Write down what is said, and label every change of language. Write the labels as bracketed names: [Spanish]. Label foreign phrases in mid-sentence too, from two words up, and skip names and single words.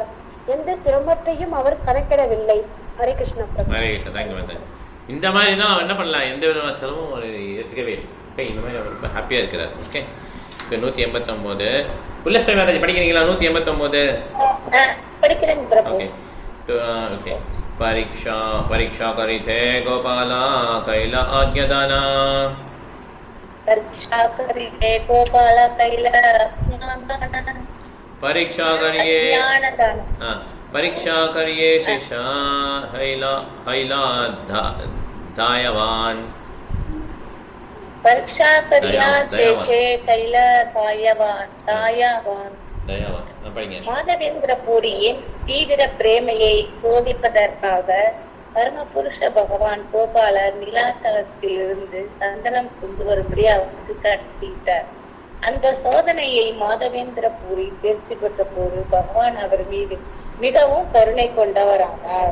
[Tamil] எந்த சிரமத்தையும் அவர் கணக்கிடவில்லை. ஹரே கிருஷ்ணா பிரபு. ஹரே கிருஷ்ணா. தேங்க்யூ. இந்த மாதிரி தான் அவன் என்ன பண்ணலாம், எந்த விதமான சிரமமும் அவர் ஏற்றுக்கவே இல்லை. ஓகே, இந்த மாதிரி அவர் ரொம்ப ஹாப்பியாக இருக்கிறார். ஓகே, இப்போ 189 உல்லஸ்ரீ மாதாஜி படிக்கிறீங்களா? 189 படிக்கிறேன் பிரபு. ஓகே ஓகே. [Bangla] পরীক্ষা করিতে গোপালা কৈলা আজ্ঞাদানা পরীক্ষা করিতে গোপালা কৈলা পরীক্ষা করিএ পরীক্ষা করিএ শিষ্যা হৈলা দায়বান পরীক্ষা করিয়া শেষে কৈলা দায়বান [Tamil] மாதவேந்திரபுரியின் தீவிர பிரேமையை சோதிப்பதற்காக பரமபுருஷ பகவான் கோபாலர் நீலாச்சலத்திலிருந்து சந்தனம் கொண்டு வரும்படி அவருக்கு கட்டிட்டார். அந்த சோதனையை மாதவேந்திரபுரி தேர்ச்சி பெற்ற போது பகவான் அவர் மீது மிகவும் கருணை கொண்டவரானார்.